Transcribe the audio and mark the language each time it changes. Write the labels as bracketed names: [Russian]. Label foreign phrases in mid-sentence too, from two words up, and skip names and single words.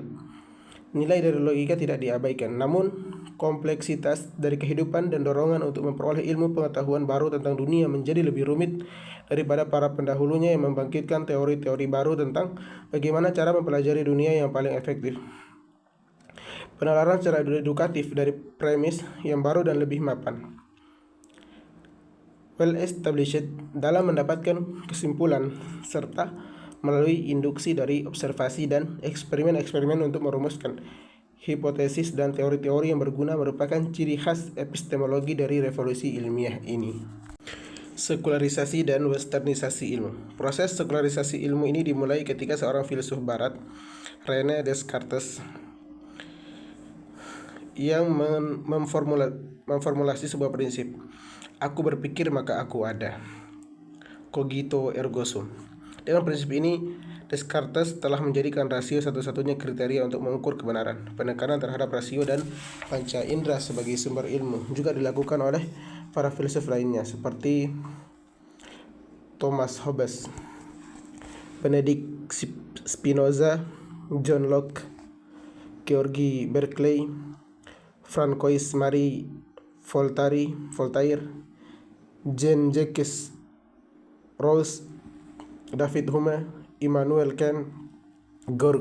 [Indonesian] Nilai dari logika tidak diabaikan, namun kompleksitas dari kehidupan dan dorongan untuk memperoleh ilmu pengetahuan baru tentang dunia menjadi lebih rumit daripada para pendahulunya yang membangkitkan teori-teori baru tentang bagaimana cara mempelajari dunia yang paling efektif. Penalaran secara edukatif dari premis yang baru dan lebih mapan. [English] Well established [Indonesian] dalam mendapatkan kesimpulan serta melalui induksi dari observasi dan eksperimen-eksperimen untuk merumuskan hipotesis dan teori-teori yang berguna merupakan ciri khas epistemologi dari revolusi ilmiah ini. Sekularisasi dan westernisasi ilmu. Proses sekularisasi ilmu ini dimulai ketika seorang filsuf barat, René Descartes, yang memformulasi sebuah prinsip. Aku berpikir maka aku ada. [Latin] Cogito ergo sum. [Indonesian] Dengan prinsip ini, Descartes telah menjadikan rasio satu-satunya kriteria untuk mengukur kebenaran. Penekanan terhadap rasio dan panca indera sebagai sumber ilmu juga dilakukan oleh para filsuf lainnya seperti Thomas Hobbes, Benedict Spinoza, John Locke, George Berkeley, Francois Marie Voltaire, Jean-Jacques Rousseau, David Hume, Immanuel Kant, Georg